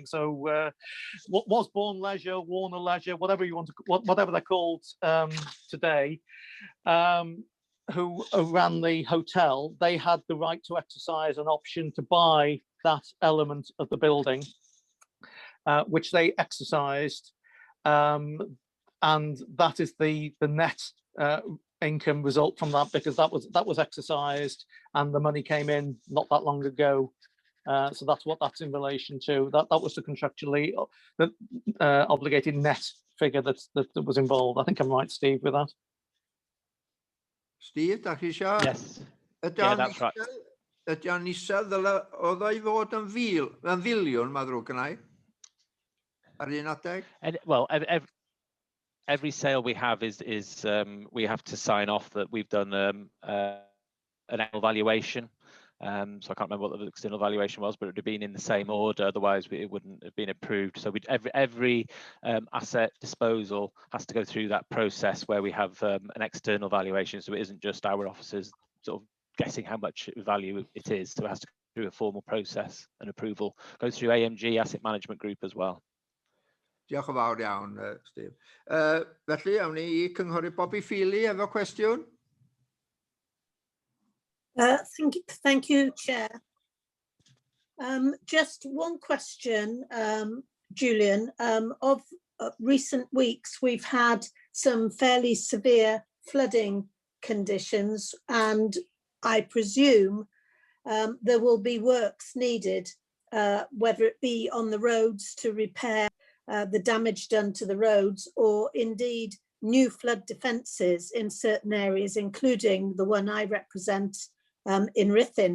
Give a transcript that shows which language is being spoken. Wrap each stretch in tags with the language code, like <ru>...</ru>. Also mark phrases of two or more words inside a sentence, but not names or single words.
<en>So what was Bourne Leisure, Warner Leisure, whatever you want to, whatever they're called today, who ran the hotel, they had the right to exercise an option to buy that element of the building, which they exercised, and that is the net income result from that, because that was exercised and the money came in not that long ago. So that's what that's in relation to. That was the contractually obligated net figure that was involved. I think I'm right, Steve, with that. Steve,</en> <cy>da chi isio?</cy> <en>Yes. Yeah, that's right.</en> <cy>Ydy o'n isel oedd o'i fod yn filiwn, mae'n ddrwg gynna I? Ar un adeg?</cy> <en>Well, every sale we have is we have to sign off that we've done an annual valuation. So I can't remember what the external valuation was, but it would have been in the same order. Otherwise, it wouldn't have been approved. So every asset disposal has to go through that process where we have an external valuation. So it isn't just our officers sort of guessing how much value it is. So it has to go through a formal process and approval. Goes through AMG Asset Management Group as well.</en> <cy>Diolch yn fawr iawn, Steve. Felly, awn ni I cynghorydd Bobby Feely efo cwestiwn.</cy> <en>Thank you, Chair. Just one question, Julian. Of recent weeks, we've had some fairly severe flooding conditions, and I presume there will be works needed, whether it be on the roads to repair the damage done to the roads, or indeed new flood defences in certain areas, including the one I represent in Ruthin.</en>